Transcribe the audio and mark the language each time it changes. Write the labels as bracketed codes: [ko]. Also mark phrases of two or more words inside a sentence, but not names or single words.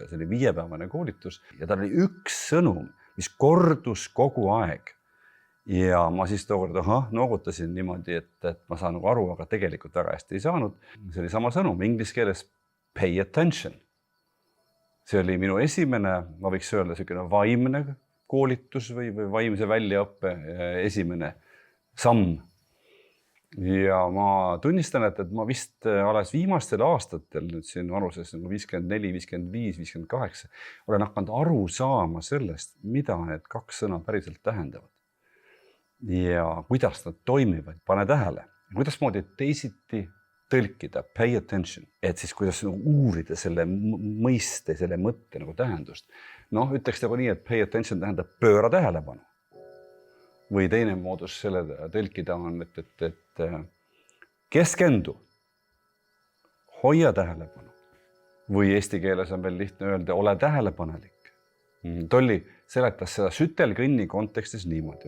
[et] See oli 5-päevane koolitus ja tal oli üks sõnum, mis kordus kogu aeg. Ja ma siis tookord noogutasin niimoodi, et ma saan aru, aga tegelikult väga hästi ei saanud. See oli sama sõnum inglise keeles [en] pay attention. [et] See oli minu esimene, ma võiks öelda, vaimne koolitus või vaimse väljaõppe esimene samm. Ja ma tunnistan, et ma vist alles viimastel aastatel, nüüd siin vanuses 54, 55, 58, olen hakanud aru saama sellest, mida need 2 sõna päriselt tähendavad. Ja kuidas nad toimivad, pane tähele. Kuidas moodi teisiti tõlkida, [en] pay attention, [et] et siis kuidas uurida selle mõiste, selle mõtte tähendust. Ütleks nagu nii, et [en] pay attention [et] tähendab pööra tähelepanu. Või teine moodus selle tõlkida on, et keskendu, hoia tähelepanu. Või eesti keeles on veel lihtne öelda, ole tähelepanelik. Tolli seletas seda sütelkõnni kontekstis niimoodi.